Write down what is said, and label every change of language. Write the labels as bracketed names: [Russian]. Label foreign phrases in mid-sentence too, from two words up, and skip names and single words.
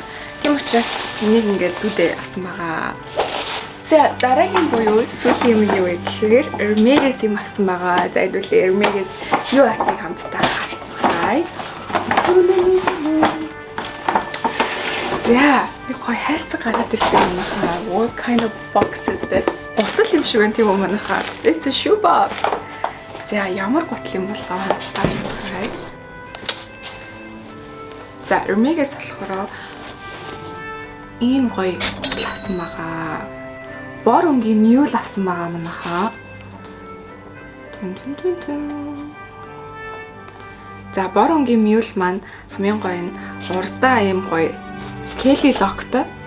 [Mongolian] Тийм учраас энийг ингээд дүүдээ авсан байгаа. За дараагийн буюу сүүлийн юм юу вэ гэхээр Hermes юм авсан байгаа. За хэдүүлээ Hermes юу авсныг хамтдаа харцгаая. За нэг гоё хайрцаг гараад ирлээ манайхаа. [English] What kind of box is this? [Mongolian] Гутал юм шиг байна тийм үү манайхаа. [English] It's a shoe box. [Mongolian] За ямар гутал юм бол харцгаая. За Hermes болохоор ийм гоё гутал авсан байгаа. Бор өнгийн мюл авсан байгаа манайхаа. За бор өнгийн мюл маань хамгийн гоё нь урдаа ийм гоё Kelly локтой.